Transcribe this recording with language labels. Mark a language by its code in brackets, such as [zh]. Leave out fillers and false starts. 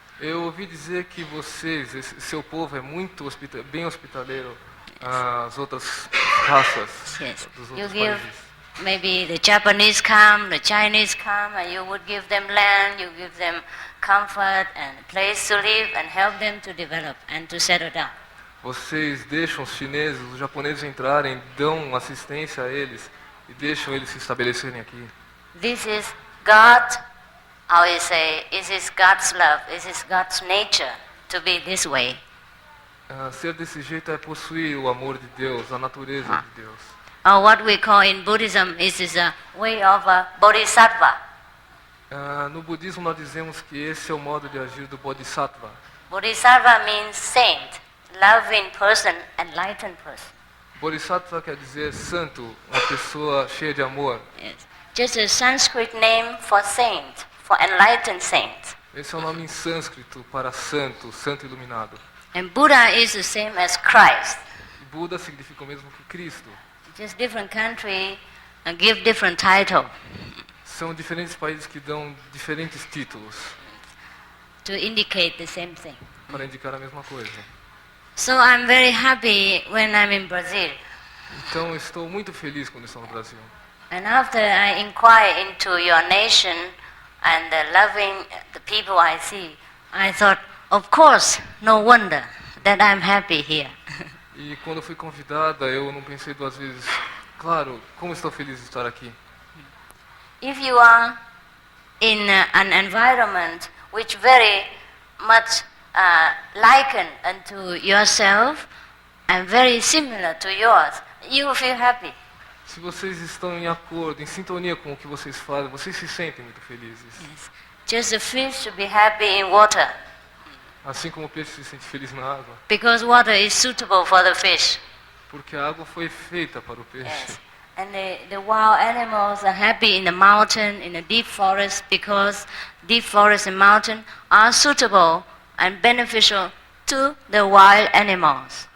[pt] Eu ouvi dizer que vocês, seu povo é muito bem hospitaleiro às outras raças [en] Yes. [pt] dos [en] You [pt] outros [en] give, [pt] países. [en] maybe the Japanese come, the Chinese come, and you would give them land, you give them comfort and a place to live and help them to develop and to settle down. [pt] Vocês deixam os chineses, os japoneses entrarem, dão assistência a eles e deixam eles se estabelecerem aqui. [en] This is God, how you say, this is God's love, this is God's nature to be this way. [pt] Ser desse jeito é possuir o amor de Deus, a natureza de Deus. [en] Or what we call in Buddhism is a way of a bodhisattva. [pt] No budismo nós dizemos que esse é o modo de agir do bodhisattva. [en] Bodhisattva means saint, loving person, enlightened person. [pt] Bodhisattva quer dizer santo, uma pessoa cheia de amor. [en] Yes. Just a Sanskrit name for saint, for enlightened saint. [pt] Esse é o nome em sânscrito para santo, santo iluminado. [en] And Buddha is the same as Christ. [pt] E Buda significa o mesmo que Cristo. [en] Just different country give different title [pt] São diferentes países que dão diferentes títulos [en] to indicate the same thing. [pt] para indicar a mesma coisa. [en] So I'm very happy when I'm in Brazil. [pt] Então estou muito feliz quando estou no Brasil. [en] And after I inquire into your nation and loving the people I see, I thought, of course, no wonder that I'm happy here. [pt] E quando fui convidada, eu não pensei duas vezes. Claro, como estou feliz de estar aqui. [en] If you are in an environment which very much likened unto yourself and very similar to yours, you will feel happy. [pt] Se vocês estão em acordo, em sintonia com o que vocês fazem, vocês se sentem muito felizes. [en] Yes. Just a fish to be happy in water, [pt] Assim como o peixe se sente feliz na água. [en] because water is suitable for the fish. [pt] Porque a água foi feita para o peixe. [en] Yes. And the wild animals are happy in the mountain, in the deep forest, because deep forest and mountain are suitable and beneficial to the wild animals.